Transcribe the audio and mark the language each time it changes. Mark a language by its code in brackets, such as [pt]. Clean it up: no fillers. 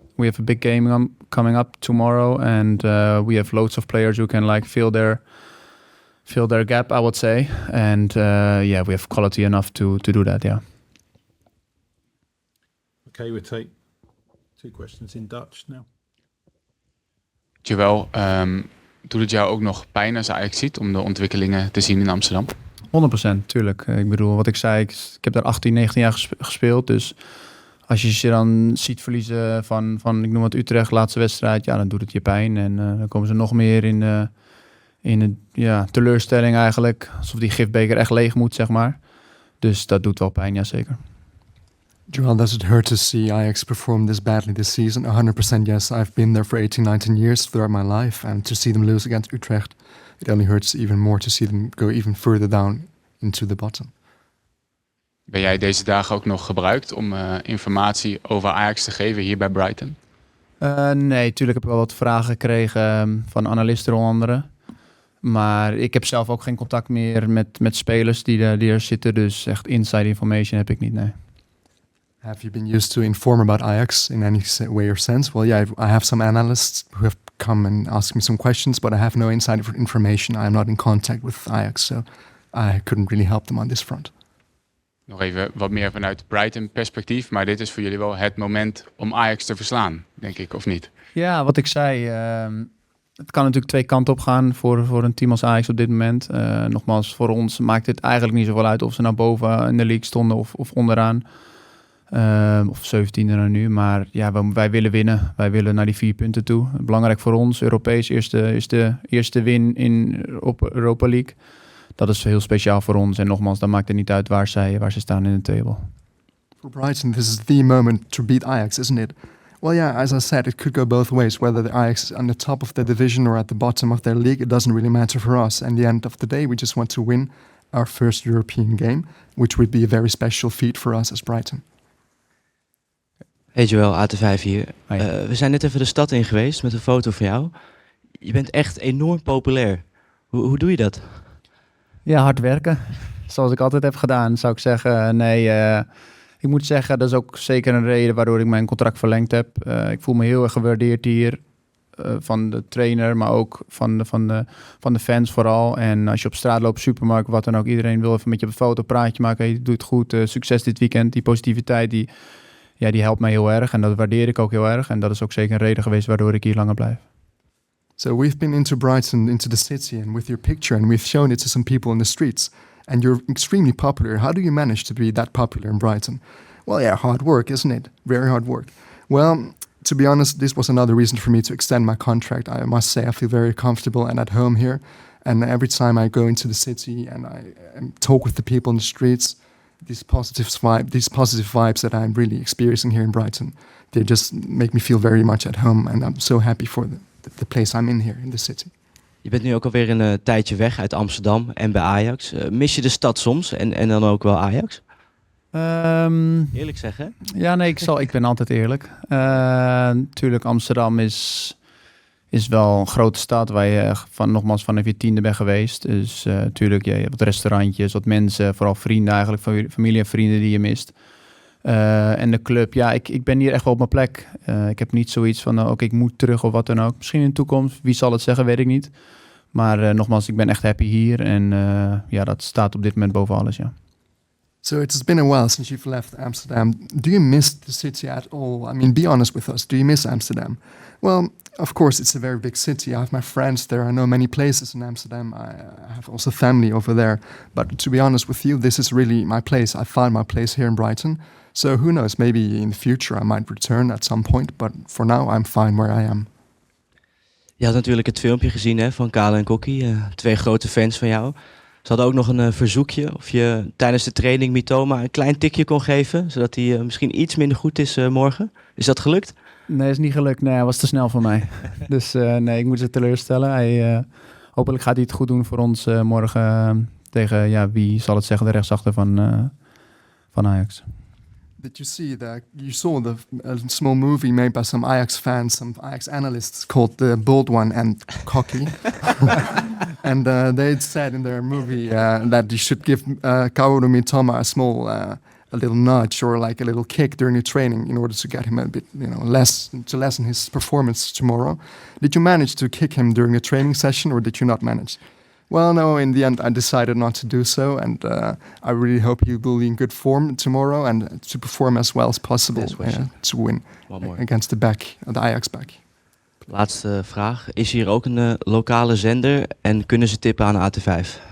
[en] We have a big game coming up tomorrow, and we have loads of players who can fill their gap, I would say. And we have quality enough to do that. Yeah. Okay, we'll take 2 questions in Dutch now. [nl] Joel, doet het jou ook nog pijn als Ajax ziet om de ontwikkelingen te zien in Amsterdam? 100%, tuurlijk. Ik bedoel, wat ik zei, ik heb daar 18, 19 jaar gespeeld. Dus als je dan ziet verliezen van ik noem het Utrecht, laatste wedstrijd, ja, dan doet het je pijn. En dan komen ze nog meer in een teleurstelling eigenlijk. Alsof die gifbeker echt leeg moet, zeg maar. Dus dat doet wel pijn, ja zeker. [en] Joel, does it hurt to see Ajax perform this badly this season? 100% yes. I've been there for 18, 19 years throughout my life. And to see them lose against Utrecht, it only hurts even more to see them go even further down into the bottom. [nl] Ben jij deze dagen ook nog gebruikt om informatie over Ajax te geven hier bij Brighton? Nee, natuurlijk heb ik wel wat vragen gekregen van analisten onder andere. Maar ik heb zelf ook geen contact meer met spelers die er zitten. Dus echt [en] inside information [nl] heb ik niet, nee. [en] Have you been used to inform about Ajax in any way or sense? Well, yeah, I have some analysts who have come and asked me some questions, but I have no inside information. I am not in contact with Ajax, so I couldn't really help them on this front. [nl] Nog even wat meer vanuit Brighton perspectief, maar dit is voor jullie wel het moment om Ajax te verslaan, denk ik, of niet? Ja, wat ik zei, het kan natuurlijk 2 kanten op gaan voor een team als Ajax op dit moment. Nogmaals, voor ons maakt het eigenlijk niet zoveel uit of ze naar boven in de league stonden of onderaan. Of 17e dan nu. Maar ja, wij willen winnen. Wij willen naar die 4 punten toe. Belangrijk voor ons. Europees is de eerste win in Europa League. Dat is heel speciaal voor ons. En nogmaals, dan maakt het niet uit waar ze staan in de table. [en] For Brighton, this is the moment to beat Ajax, isn't it? Well, yeah, as I said, it could go both ways. Whether the Ajax is on the top of their division or at the bottom of their league, it doesn't really matter for us. And at the end of the day, we just want to win our first European game, which would be a very special feat for us as Brighton. [nl] Hey Joel, AT5 hier. We zijn net even de stad in geweest met een foto van jou. Je bent echt enorm populair. Hoe doe je dat? Ja, hard werken. Zoals ik altijd heb gedaan, zou ik zeggen. Nee, ik moet zeggen, dat is ook zeker een reden waardoor ik mijn contract verlengd heb. Ik voel me heel erg gewaardeerd hier. Van de trainer, maar ook van de fans vooral. En als je op straat loopt, supermarkt, wat dan ook. Iedereen wil even met je op een foto, praatje maken. Hey, doe het goed, succes dit weekend. Die positiviteit, ja, die helpt mij heel erg en dat waardeer ik ook heel erg. En dat is ook zeker een reden geweest waardoor ik hier langer blijf. [en] So we've been into Brighton, into the city, and with your picture, and we've shown it to some people in the streets. And you're extremely popular. How do you manage to be that popular in Brighton? Well, yeah, hard work, isn't it? Very hard work. Well, to be honest, this was another reason for me to extend my contract. I must say I feel very comfortable and at home here. And every time I go into the city and I talk with the people in the streets, these positive vibes that I'm really experiencing here in Brighton, they just make me feel very much at home. And I'm so happy for the place I'm in here in the city. [nl] Je bent nu ook alweer een tijdje weg uit Amsterdam en bij Ajax. Mis je de stad soms en dan ook wel Ajax? Eerlijk zeggen? Ja, nee, ik ben altijd eerlijk. Natuurlijk, Amsterdam is wel een grote stad waar je nogmaals vanaf je 10e bent geweest. Dus natuurlijk, je hebt wat restaurantjes, wat mensen, vooral vrienden eigenlijk, familie en vrienden die je mist. En de club, ja, ik ben hier echt wel op mijn plek. Ik heb niet zoiets van, oké, ik moet terug of wat dan ook. Misschien in de toekomst, wie zal het zeggen, weet ik niet. Maar nogmaals, ik ben echt happy hier. En ja, dat staat op dit moment boven alles, ja. [en] So it's been a while since you've left Amsterdam. Do you miss the city at all? I mean, be honest with us. Do you miss Amsterdam? Well, of course, it's a very big city. I have my friends there. I know many places in Amsterdam. I have also family over there. But to be honest with you, this is really my place. I found my place here in Brighton. So who knows, maybe in the future I might return at some point. But for now, I'm fine where I am. [nl] Je had natuurlijk het filmpje gezien hè, van Kale en Kokkie. 2 grote fans van jou. Ze hadden ook nog een verzoekje of je tijdens de training Mitoma een klein tikje kon geven. Zodat hij misschien iets minder goed is morgen. Is dat gelukt? Nee, is niet gelukt. Nee, hij was te snel voor mij. Dus nee, ik moet ze teleurstellen. Hopelijk gaat hij het goed doen voor ons morgen tegen, ja, wie zal het zeggen, de rechtsachter van Ajax. [en] Did you saw the small movie made by some Ajax fans, some Ajax analysts called The Bold One and Cocky. And they said in their movie that you should give Kaoru Mitoma a small, a little nudge or like a little kick during the training in order to get him a bit, to lessen his performance tomorrow. Did you manage to kick him during the training session or did you not manage? Well, no, in the end, I decided not to do so, and I really hope he will be in good form tomorrow and to perform as well as possible to win against the Ajax back. [nl] Laatste vraag. Is hier ook een lokale zender en kunnen ze tippen aan AT5?